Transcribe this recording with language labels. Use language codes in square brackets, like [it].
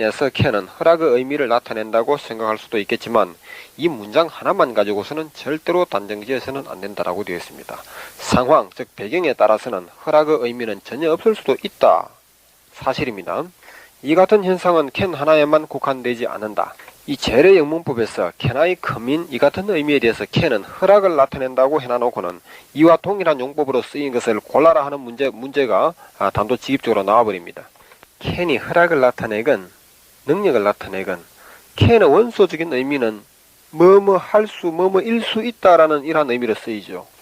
[ko] 에서 can은 허락의 의미를 나타낸다고 생각할 수도 있겠지만 이 문장 하나만 가지고서는 절대로 단정지어서는 안 된다라고 되어 있습니다. 상황, 즉 배경에 따라서는 허락의 의미는 전혀 없을 수도 있다. 사실입니다. 이 같은 현상은 can 하나에만 국한되지 않는다. 이 재래 영문법에서 [en] Can I come in? [ko] 이 같은 의미에 대해서 can은 허락을 나타낸다고 해놔놓고는 이와 동일한 용법으로 쓰인 것을 골라라 하는 문제가 단도직입적으로 나와버립니다. can이 허락을 나타내건 능력을 나타내건 can의 원소적인 의미는 뭐뭐 할 수, 뭐뭐일 수 있다라는 이러한 의미로 쓰이죠.